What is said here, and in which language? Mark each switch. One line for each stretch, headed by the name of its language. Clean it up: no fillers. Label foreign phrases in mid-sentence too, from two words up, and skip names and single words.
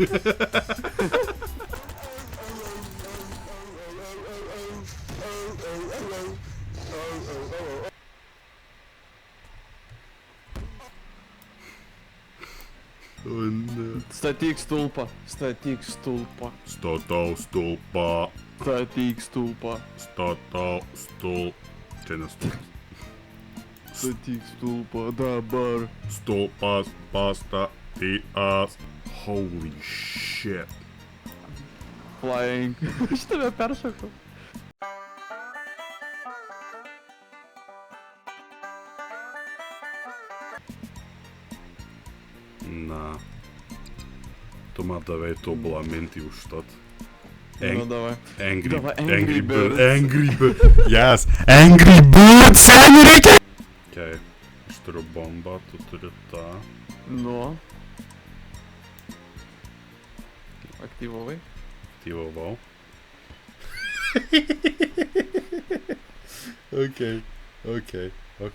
Lithuanian: O ne. Statyk stulpą. Statau stulpą. Čia nestulpas. Statyk stulpą dabar. Stulpas pastatytas.
English: Holy shit. Flying.
Lithuanian: Aš tave peršokau. Na. Tu man davai tobulą mintį užtat. Nu, davai.
English: Angry Birds. Angry Birds. Yes. Angry Birds.
Lithuanian: Seniai reikia. Okay. Aš turiu bombą, tu turi tą. Nu. Aktyvavai. Aktyvavau. Ok.